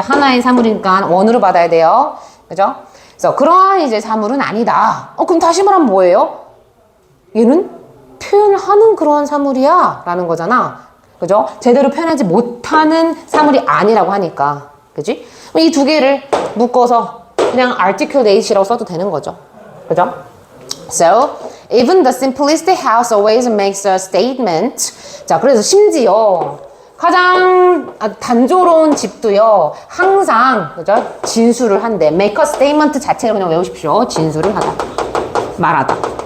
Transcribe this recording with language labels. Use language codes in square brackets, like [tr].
[ko] 하나의 사물이니까 원으로 받아야 돼요. 그죠? 그래서 그러한 이제 사물은 아니다. 그럼 다시 말하면 뭐예요? 얘는 표현을 하는 그런 사물이야 라는 거잖아. 그죠? 제대로 표현하지 못하는 사물이 아니라고 하니까. 그지? 이 두 개를 묶어서 그냥 articulate이라고 써도 되는 거죠. 그죠? [en] So, even the simplistic house always makes a statement. [ko] 자, 그래서 심지어 가장 단조로운 집도요, 항상, 그죠? 진술을 한대. make a statement 자체를 그냥 외우십시오. 진술을 하다. 말하다.